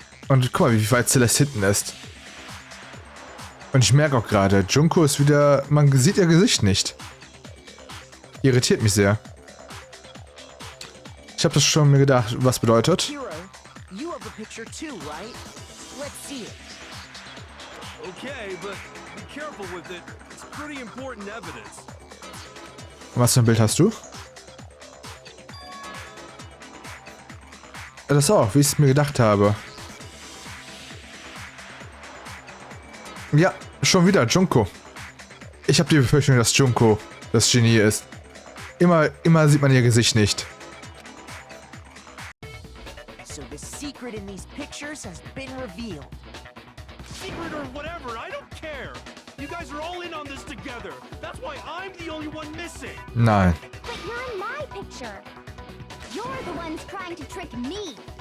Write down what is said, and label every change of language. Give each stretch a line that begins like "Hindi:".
German: Und guck mal, wie weit Celeste hinten ist. Und ich merke auch gerade, Junko ist wieder, man sieht ihr Gesicht nicht. Irritiert mich sehr. Ich habe das schon mir gedacht, was bedeutet.
English: Hero, you have a picture too, right? Let's see it. Okay, but be careful with it. It's pretty important evidence.
German: Was für ein Bild hast du? Das auch, wie ich es mir gedacht habe. Ja, schon wieder Junko. Ich habe die Befürchtung, dass Junko das Genie ist. Immer sieht man ihr Gesicht nicht.
English: So the secret in these pictures has been revealed. Secret or whatever, I don't care. You guys are all in on this together. That's why I'm the only one missing.
German: Nein.
English: But you're in my picture. You're the ones trying to trick me.